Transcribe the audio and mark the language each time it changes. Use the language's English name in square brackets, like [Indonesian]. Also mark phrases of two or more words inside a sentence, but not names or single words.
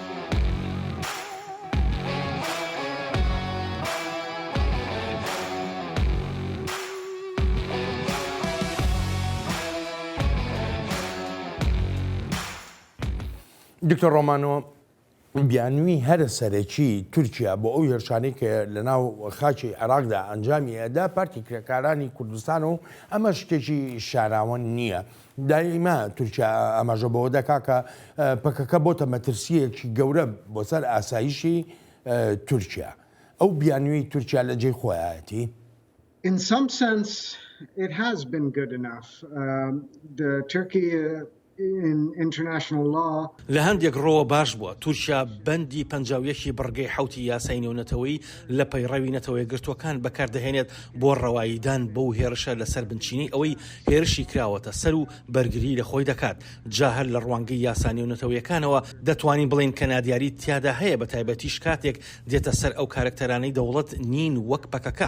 [Central Kurdish] دکتۆر ڕۆمانۆ، بیانووی هەرە سەرەکی تورکیا بۆ ئەو هێرشانەی کە لە ناو خاکی عێراقدا ئەنجامی ئەدا پارتی کرێکارانی کوردستان و ئەمە شتێکی شاراوە نییە. دایما تورکیا ئەمەژە بەوە دەکا کە پەکەکە بۆتە مەترسیەکی گەورە بۆ سەر ئاسایشی تورکیا. ئەو بیانووی تورکیا لە جێی خۆیەتی؟ [English] In some sense, it has been good enough. Turkey in international law. [Central Kurdish] لە هەندێک ڕۆوە باش بووە تورکیا بەندی 51 بڕگەی حوتی یاسای نێونەتەوەی لە پەیڕەوی نەتەوەی گرتوەکان بەکاردەهێنێت بۆ ڕەواییدان بەو هێرشە لەسەر بنچینی ئەوەی هێرشی کراوەتە سەر و بەرگری لە خۆی دەکات. جا هەر لە ڕوانگەی یاسا نێونەتەوەیەکانەوە دەتوانین بڵین کە نادیاری تیادا هەیە بە تایبەتیش کاتێک دێتە سەر ئەو کارکتەرانەی دەوڵەت نین وەک پەکەکە.